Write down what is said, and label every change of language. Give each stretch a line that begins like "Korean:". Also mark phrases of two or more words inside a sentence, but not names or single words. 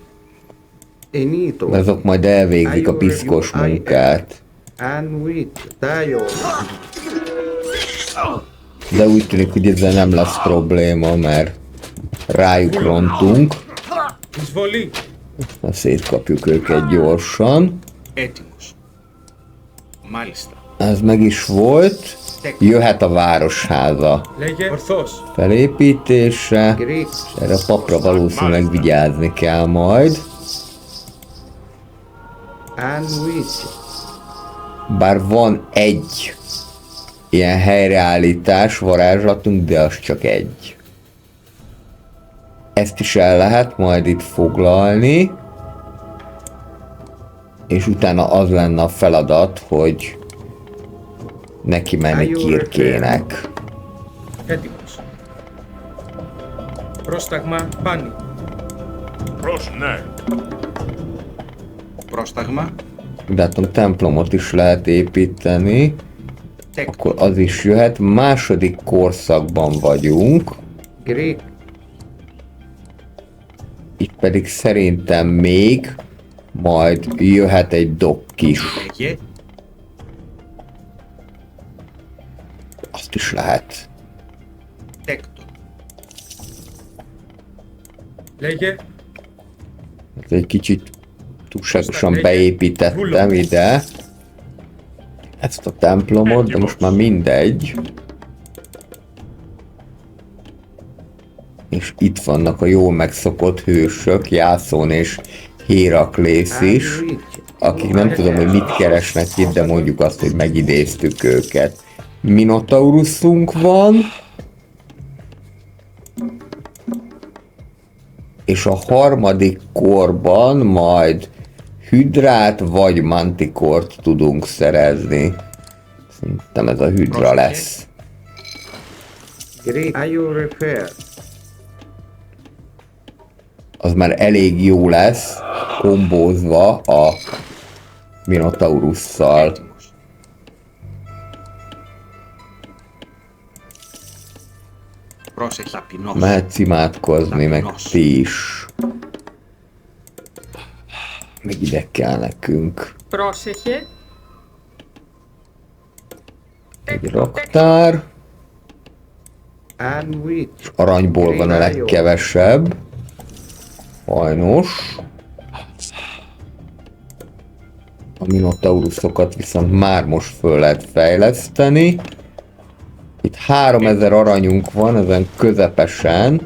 Hungarian: Azok majd elvégzik a piszkos munkát. De úgy tűnik, hogy ezzel nem lesz probléma, mert rájuk rontunk.
Greek: Εισβολή.
Hungarian: Szétkapjuk őket gyorsan.
Greek: Έτοιμος. Μάλιστα.
Hungarian: Ez meg is volt. Jöhet a városháza
Greek: Λέγε ορθός.
Hungarian: felépítése. És erre a papra valószínűleg vigyázni kell majd. Bár van egy ilyen helyreállítás, varázslatunk, de az csak egy. Ezt is el lehet majd itt foglalni. És utána az lenne a feladat, hogy neki menni Kirkének.
Greek: Έτοιμος. Πρόσταγμα πάνι. Rosnag. Πρόσταγμα.
Hungarian: De hát a templomot is lehet építeni. Akkor az is jöhet. Második korszakban vagyunk. Itt pedig szerintem még majd jöhet egy dokk is.
Greek: Λέγε.
Hungarian: Azt is lehet.
Greek: Τέκτο. Λέγε
Hungarian: Ez egy kicsit túlságosan beépítettem ide ezt a templomot, de most már mindegy. És itt vannak a jól megszokott hősök, Jászón és Héraklész is, akik nem tudom, hogy mit keresnek itt, de mondjuk azt, hogy megidéztük őket. Minotaurusunk van, és a harmadik korban majd hüdrát vagy mantikort tudunk szerezni. Szerintem ez a hüdra lesz.
English: Great. Are you repair?
Hungarian: Az már elég jó lesz, kombózva a Minotaurusszal.
Greek: Έτοιμος. Πρόσεχε, ταπεινός.
Hungarian: Mehetsz imádkozni, meg ti is. Meg ide kell nekünk
Greek: Πρόσεχε.
Hungarian: egy raktár.
English: And which?
Hungarian: Aranyból van a legkevesebb. Sajnos. A Minotaurusokat viszont már most föl lehet fejleszteni. Itt 3000 aranyunk van, ezen közepesen.